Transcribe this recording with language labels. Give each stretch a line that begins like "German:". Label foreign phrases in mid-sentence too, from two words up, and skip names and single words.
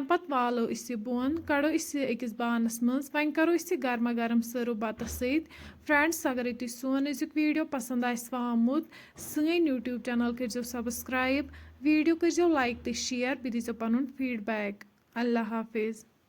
Kashmiri: पत वालो बोन कड़ो अकिस बानस मज वन करो गर्मा गर्म सर्व बत फ्रेंड्स अगर तुम सोन अजुक वीडियो पसंद आमुत सन
English: YouTube channel
Kashmiri: करो सब्सक्राइब वीडियो करो लाइक तो शेयर बे दीजो पनुन फीडबैक अल्लाह हाफिज।